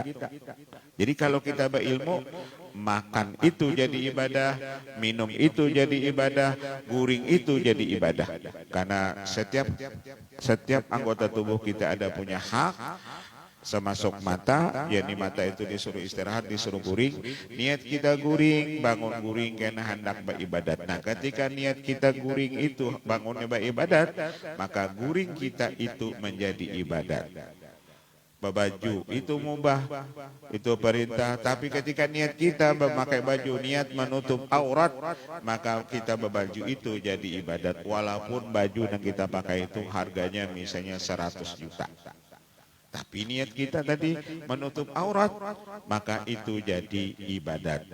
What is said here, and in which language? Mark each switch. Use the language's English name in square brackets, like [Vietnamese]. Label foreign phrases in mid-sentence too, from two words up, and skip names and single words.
[Indonesian] Jadi kalau kita berilmu, makan itu jadi ibadah, minum itu jadi ibadah, guring itu jadi ibadah. Karena setiap anggota tubuh kita ada punya hak, semasuk mata, yakni mata itu disuruh istirahat, disuruh guring. Niat kita guring, bangun guring karena hendak beribadat. Nah, ketika niat kita guring itu bangunnya beribadat, maka guring kita itu menjadi ibadat. Baju itu mubah, itu perintah, tapi ketika niat kita memakai baju, niat menutup aurat, maka kita berbaju itu jadi ibadat, walaupun baju yang kita pakai itu harganya misalnya 100 juta. Tapi niat kita tadi menutup aurat, maka itu jadi ibadat.